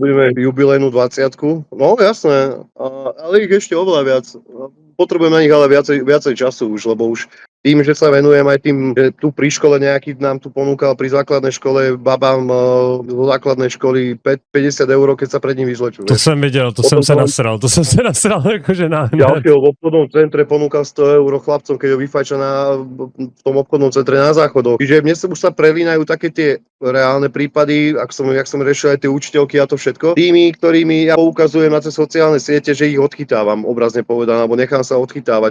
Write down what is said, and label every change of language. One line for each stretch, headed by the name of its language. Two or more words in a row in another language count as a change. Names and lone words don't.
Slovak: tu budeme jubilejnú 20. No jasné, ale ich ešte oveľa viac. Potrebujem na nich ale viacej času už, lebo už tým, že sa venujem aj tým, že tu pri škole nejaký nám tu ponúkal pri základnej škole babám zo základnej školy 50 eur, keď sa pred ním vyzlečú.
Czech: To jsem viděl, to jsem se nasral jakože na...
Slovak: Ďalšieho v obchodnom centre ponúkal 100 eur chlapcom, keď ho vyfajča v tom obchodnom centre na záchodoch. Čiže mne sa už sa prelínajú také tie reálne prípady, jak som riešil aj tie učiteľky a to všetko. Tými, ktorými ja poukazujem na tie sociálne siete, že ich odchytávam, obrazne povedané, alebo nechám sa odchytávať.